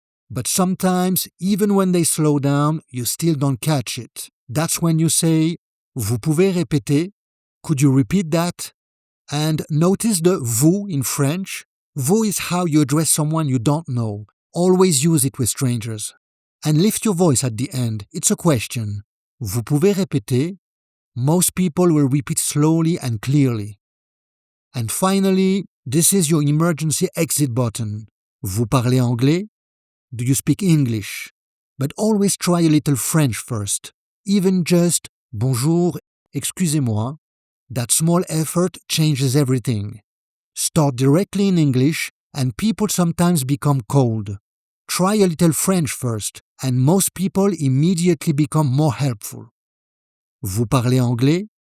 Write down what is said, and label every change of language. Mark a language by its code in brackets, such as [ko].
[en] But sometimes, even when they slow down, you still don't catch it. That's when you say, [fr] Vous pouvez répéter? [en] Could you repeat that? And notice the vous in French. Vous is how you address someone you don't know. Always use it with strangers. And lift your voice at the end. It's a question. [fr] Vous pouvez répéter? [en] Most people will repeat slowly and clearly. And finally, this is your emergency exit button. [fr] Vous parlez anglais? [en] Do you speak English? But always try a little French first. Even just [fr] Bonjour, excusez-moi. [en] That small effort changes everything. Start directly in English and people sometimes become cold. Try a little French first and most people immediately become more helpful. [fr] Vous parlez anglais?